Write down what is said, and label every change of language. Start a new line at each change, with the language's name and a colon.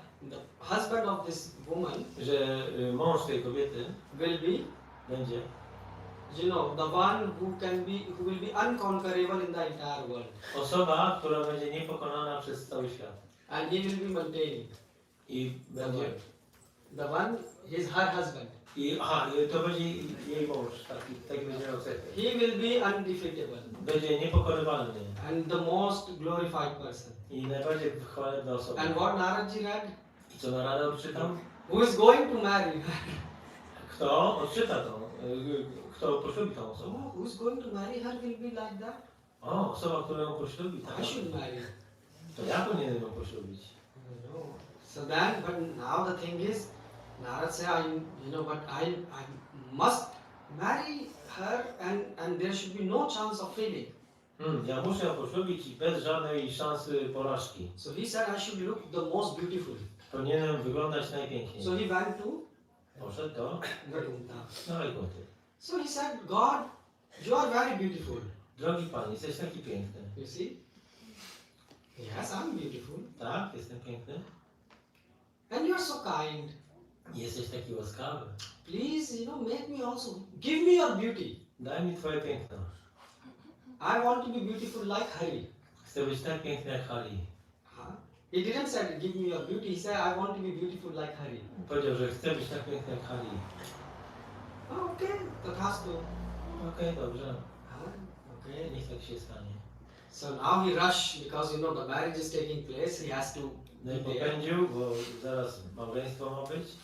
English: the husband of this woman
Polish: że mąż tej kobiety
English: will be,
Polish: będzie
English: the one who will be unconquerable in the entire world.
Polish: osoba, która będzie niepokonana przez cały świat.
English: And he will be maintaining
Polish: I
English: the
Polish: będzie...
English: world. The one, her husband.
Polish: I to będzie jej mąż, taki będzie miał cechę.
English: He will be undefeatable
Polish: Będzie niepokonywalny
English: and the most glorified person.
Polish: i najbardziej chwalebna osoba.
English: And what Naradji read?
Polish: I co Narada odczytał?
English: Who is going to marry her?
Polish: Kto odczyta tą, kto poślubi tą osobę?
English: Oh, who is going to marry her will be like that?
Polish: O, osoba, która ją poślubi, tak.
English: I should marry.
Polish: To ja powinienem ją poślubić.
English: No. So then, but now the thing is, Narad said, but I must marry her and there should be no chance of failing.
Polish: Ja muszę ją poślubić i bez żadnej szansy porażki.
English: So he said I should look the most beautiful.
Polish: Powinienem wyglądać najpiękniej.
English: So he went to
Polish: Poszedł do
English: Vaikuntha.
Polish: Wajkunty.
English: So he said, God, you are very beautiful.
Polish: Drogi Panie, jesteś taki piękny.
English: You see? Yes, I'm beautiful.
Polish: Tak, jestem piękny.
English: And you are so kind.
Polish: Jesteś taki łaskawy.
English: Please, make me also. Give me your beauty.
Polish: Daj mi twoje piękno.
English: I want to be beautiful like Hari.
Polish: Chcę być tak piękny jak Hari.
English: He didn't say, give me your beauty. He said, I want to be beautiful like Hari.
Polish: Powiedział, że chcę być tak piękny jak Hari.
English: Okay, tathastu.
Polish: Okej, dobrze.
English: Okay.
Polish: Niech tak się stanie.
English: So now he rushed because the marriage is taking place. He has to
Polish: No i
English: be there.
Polish: popędził, bo zaraz małżeństwo ma być.